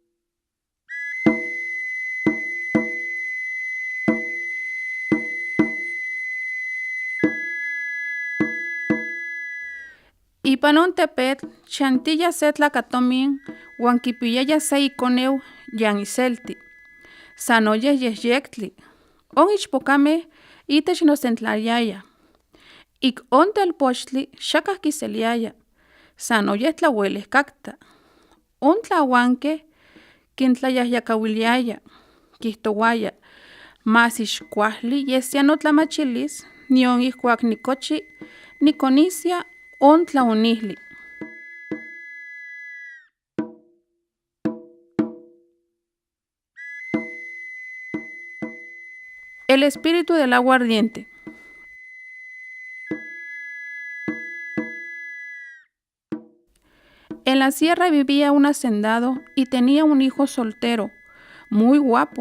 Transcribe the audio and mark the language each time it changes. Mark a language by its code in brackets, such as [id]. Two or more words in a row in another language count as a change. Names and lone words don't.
[nah] Ipan on tepetl chantilla se tlakatomin uan kipiyaya se ikoneu yan iselti. Sanoyeh yehyectli. On ichpokameh itech nosentlaliaya. Ik on telpochtli xakah kiseliaya. Sanoyeh tlauelehkakta. On tlahuankeh kintlayahyakauiliaya. Kihtowaya, mas ixkuahli yesia notlamachilis nion ihkuak nikochi nikonisia on tlaonihli. [es] El espíritu del agua ardiente. En la sierra vivía un hacendado y tenía un hijo soltero, muy guapo.